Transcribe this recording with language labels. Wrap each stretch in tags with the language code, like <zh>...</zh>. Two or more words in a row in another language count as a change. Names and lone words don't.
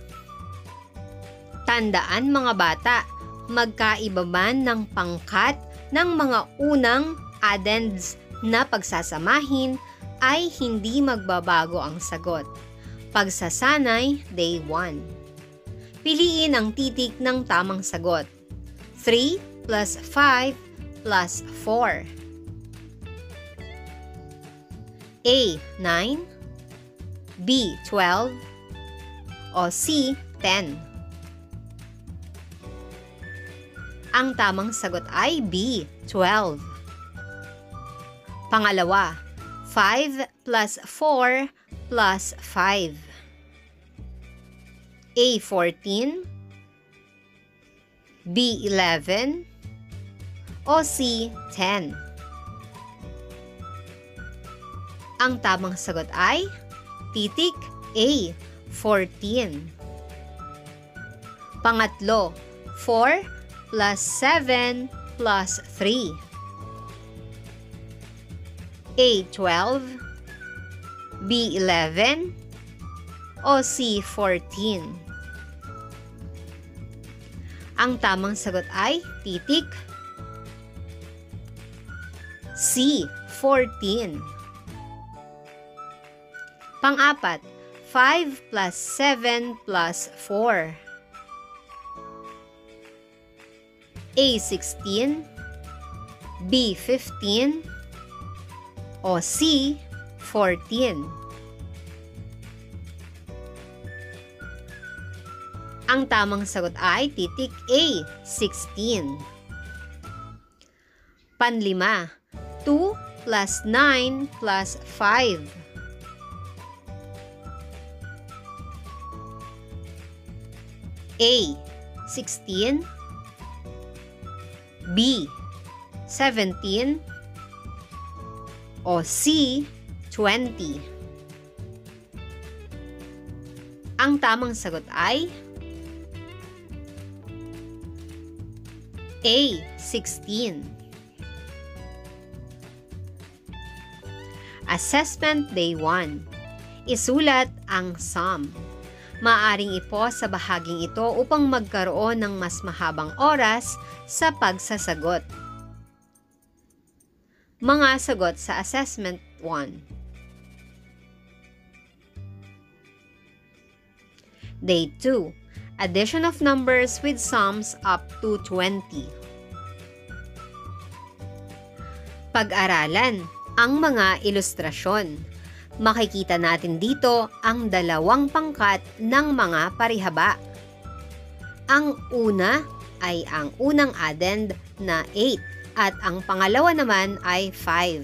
<tl>Tandaan mga bata, magkaiba man ng pangkat ng mga unang addends na pagsasamahin ay hindi magbabago ang sagot. Pagsasanay, day 1. Piliin ang titik ng tamang sagot. 3 plus 5 plus 4. A. 9, B. 12, o C. 10. Ang tamang sagot ay B. 12. Pangalawa, 5 plus 4 plus 5. A. 14, B. 11, o C. 10. Ang tamang sagot ay titik A. 14. Pangatlo, 4 plus 7 plus 3. A. 12, B. 11, o C. 14. Ang tamang sagot ay titik C. 14. Pang-apat, 5 plus 7 plus 4. A. 16, B. 15, o C. 14. Ang tamang sagot ay titik A. 16. Panlima, 2 plus 9 plus 5. A. 16. B. 17. O C. 20. Ang tamang sagot ay A.</tl> <en>16. Assessment Day 1.</en> <tl>Isulat ang sum. Maaring i-pause sa bahaging ito upang magkaroon ng mas mahabang oras sa pagsasagot. Mga sagot sa Assessment 1. Day 2.</tl> <en>Addition of numbers with sums up to 20.</en> <tl>Pag-aralan ang mga ilustrasyon. Makikita natin dito ang dalawang pangkat ng mga parihaba. Ang una ay ang unang addend na 8 at ang pangalawa naman ay 5.</tl>